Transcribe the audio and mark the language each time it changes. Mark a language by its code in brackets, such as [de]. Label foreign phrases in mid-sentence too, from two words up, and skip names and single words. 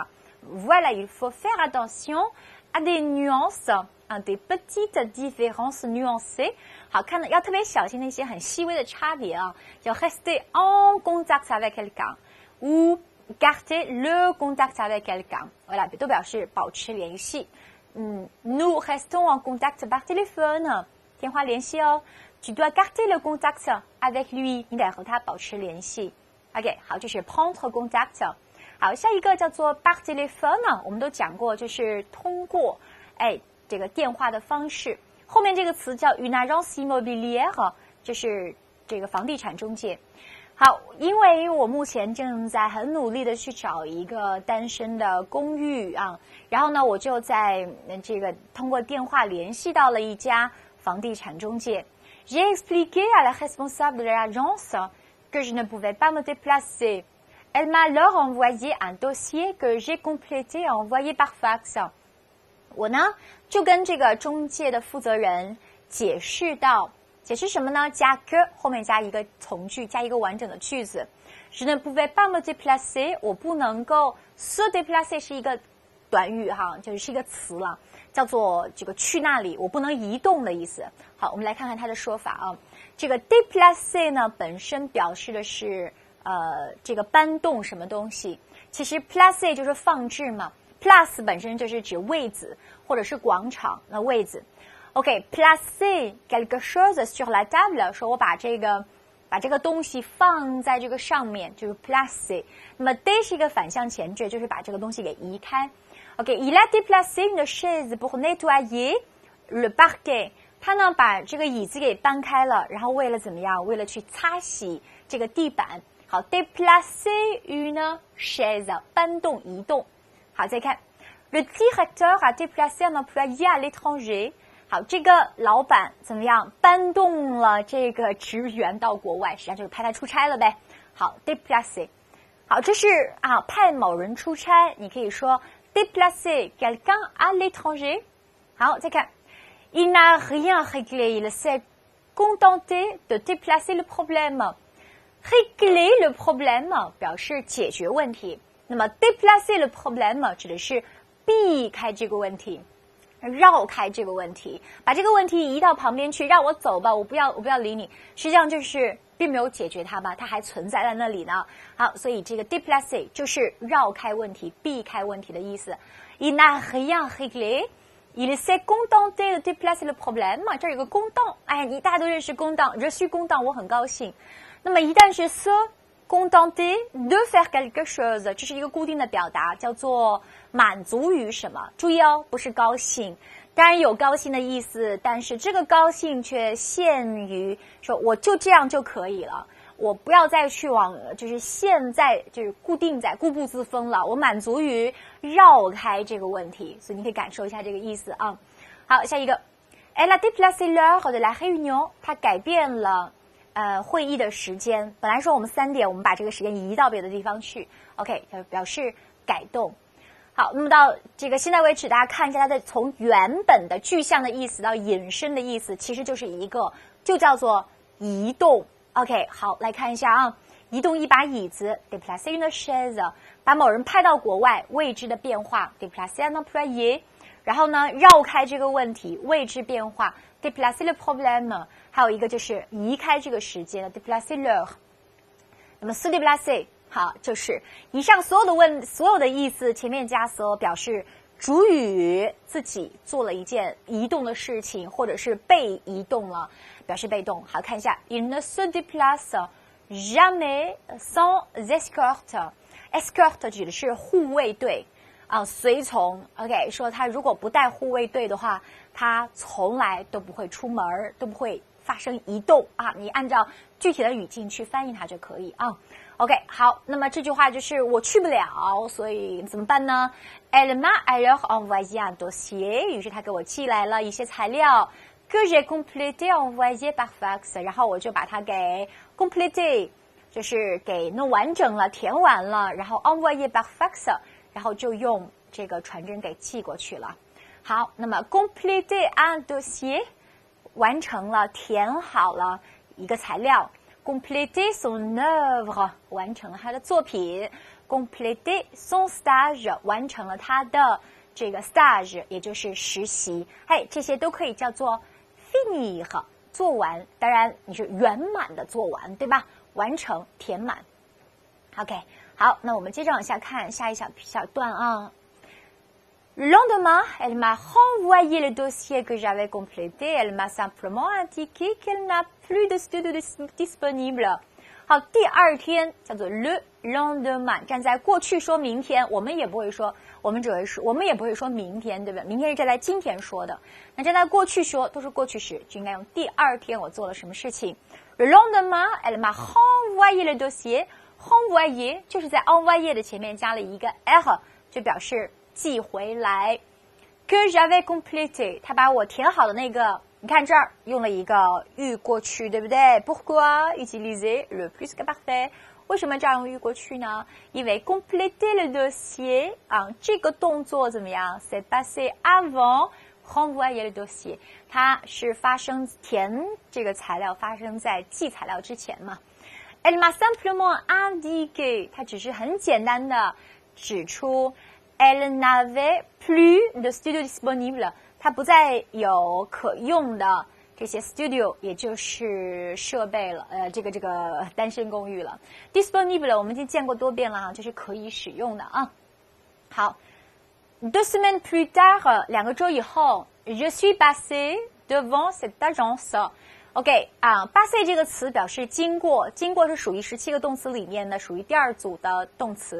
[fr] Voilà, il faut faire attention à des nuances, à des petites différences nuancées. [zh] 好，看要特别小心那些很细微的差别啊，要 [fr] rester en contact avec quelqu'un ou garder le contact avec quelqu'un. Voilà, [zh] 都表示保持联系。 [fr] Nous restons en contact par téléphone. [zh] 电话联系哦。 [fr] Tu dois garder le contact avec lui. [zh] 你得和他保持联系。OK， 好，这是 [fr] prendre contact。 [zh] 好，下一个叫做 [fr] par téléphone， [zh] 我们都讲过，就是通过这个电话的方式。后面这个词叫 [fr] une agence immobilière， [zh] 就是这个房地产中介。好，因为我目前正在很努力的去找一个单身的公寓啊，然后呢，我就在这个通过电话联系到了一家房地产中介。 [fr] J'ai expliqué à la responsable de l'agence que je ne pouvais pas me déplacer. Elle m'a alors envoyé un dossier que j'ai complété et envoyé par fax. [zh] 我呢就跟这个中介的负责人解释什么呢？加 que 后面加一个从句，加一个完整的句子。 [fr] Je ne pouvais pas me déplacer， [zh] 我不能够 [fr] se déplacer [zh] 是一个短语哈，就是一个词了，叫做这个去那里，我不能移动的意思。好，我们来看看它的说法啊。这个 déplacer 呢本身表示的是这个搬动什么东西，其实 placer 就是放置嘛。Place 本身就是指位子或者是广场的位子。OK， [fr] placer quelque chose sur la table， [zh] 说我把这个东西放在这个上面，就是 placer。那么 d 是一个反向前置，就是把这个东西给移开。OK， [fr] il a déplacé une chaise pour nettoyer le parquet。 [zh] 他呢把这个椅子给搬开了，然后为了怎么样？为了去擦洗这个地板。好 ， [fr] déplacer une chaise， [zh] 搬动移动。好，再看 [fr] ，le directeur a déplacé un employé à l'étranger。 [zh] 好，这个老板怎么样搬动了这个职员到国外，实际上就是派他出差了呗。好 ，déplacer。好，这是派某人出差，你可以说 [fr] déplacer quelqu'un à l'étranger。 [zh] 好，再看 [fr] ，il n'a rien réglé, il s'est contenté de déplacer le problème。régler le problème [zh] 表示解决问题。那么 [fr] déplacer le problème [zh] 指的是避开这个问题，绕开这个问题，把这个问题移到旁边去，让我走吧，我不要理你。实际上就是并没有解决它吧，它还存在在那里呢。好，所以这个 [fr] déplacer [zh] 就是绕开问题、避开问题的意思。 [fr] Il n'a rien réglé, il s'est contenté de déplacer le problème。 [zh] 这有个公道，你大家都认识公道， [fr] je suis content， [zh] 我很高兴。那么一旦是 [fr] se contenter de faire quelque chose， [zh] 这是一个固定的表达，叫做满足于什么？注意哦，不是高兴，当然有高兴的意思，但是这个高兴却限于说我就这样就可以了，我不要再去往就是现在就是固定在固步自封了，我满足于绕开这个问题，所以你可以感受一下这个意思啊。好，下一个 [fr] Elle a déplacé l'heure de la réunion， [zh] 她改变了会议的时间，本来说我们3点，我们把这个时间移到别的地方去 ，OK， 表示改动。好，那么到这个现在为止，大家看一下它的从原本的具象的意思到引申的意思，其实就是一个，就叫做移动。OK， 好，来看一下啊，移动一把椅子 ， [fr] déplacer une chaise， [zh] 把某人派到国外，位置的变化 ， [fr] déplacer un employé， [zh] 然后呢，绕开这个问题，位置变化 ， [fr] déplacer le problème。 [zh] 还有一个就是移开这个时间 [fr] déplacer l'heure。 [zh] 那么 [fr] se déplacer [zh] 好，就是以上所有的意思前面加 se 表示主语自己做了一件移动的事情，或者是被移动了，表示被动。好，看一下 [fr] il ne se déplace jamais sans escorte。 [zh] escorte 指的是护卫队随从。 OK， 说他如果不带护卫队的话，他从来都不会出门，都不会发生移动你按照具体的语境去翻译它就可以OK， 好，那么这句话就是我去不了，所以怎么办呢？ [fr] Elle m'a alors envoyé un dossier， [zh] 于是他给我寄来了一些材料 [fr] que j'ai complété envoyé par fax， [zh] 然后我就把它给 complété， 就是给弄完整了，填完了，然后 [fr] envoyé par fax， [zh] 然后就用这个传真给寄过去了。好，那么 [fr] compléter un dossier [zh] 完成了填好了一个材料 [fr] compléter son œuvre [zh] 完成了他的作品 [fr] compléter son stage [zh] 完成了他的这个 stage 也就是实习这些都可以叫做 finir 做完当然你是圆满的做完对吧完成填满 OK 好那我们接着往下看下一小段啊 [fr] Le lendemain, elle m'a renvoyé le dossier que j'avais complété. Elle m'a simplement indiqué qu'elle n'a plus de studio disponible. [zh] 好，第二天叫做 [fr] le lendemain， [zh] 站在过去说明天，我们也不会说，我们也不会说明天，对不对？明天是站在今天说的，那站在过去说都是过去时，就应该用第二天我做了什么事情。 [fr] Le lendemain, elle m'a renvoyé le dossier. [zh] renvoyer 就是在 envoyer 的前面加了一个 r， 就表示寄回来 [fr] que j'avais complété [zh] 他把我填好的那个你看这儿用了一个预过去对不对 [fr] Pourquoi utiliser le plus que parfait [zh] 为什么这样用预过去呢因为 [fr] compléter le dossier [zh] 这个动作怎么样 [fr] c'est passé avant renvoyer le dossier [zh] 它是发生填这个材料发生在寄材料之前嘛 [fr] Elle m'a simplement indiqué [zh] 它只是很简单的指出 [fr] Elle n'avait plus de studio disponible. [zh] 它不再有可用的这些 studio， 也就是设备了。这个单身公寓了。Disponible 我们已经见过多遍了就是可以使用的啊。好 ， [fr] 2 semaines plus tard， [zh] 2 个周以后 ， [fr] je suis passé devant cette agence。 [zh] OK passé 这个词表示经过，经过是属于17个动词里面的属于第二组的动词。